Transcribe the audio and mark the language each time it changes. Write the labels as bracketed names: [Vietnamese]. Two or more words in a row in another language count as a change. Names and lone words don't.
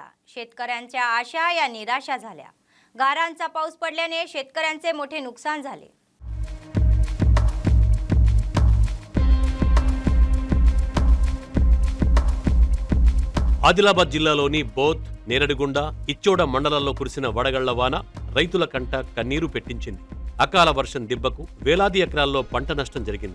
[Marathi] शेतकऱ्यांच्या आशा या निराशा झाल्या। गारांचा पाऊस पडल्याने शेतकऱ्यांचे मोठे नुकसान झाले। [Telugu] ఆదిలాబాద్ జిల్లాలోని బోత్, నేరడిగుండ, ఇచ్చోడ మండలాల్లో కురిసిన వడగళ్ల వాన రైతుల కంట కన్నీరు పెట్టించింది। అకాల వర్షం దిబ్బకు వేలాది ఎకరాల్లో పంట నష్టం జరిగింది।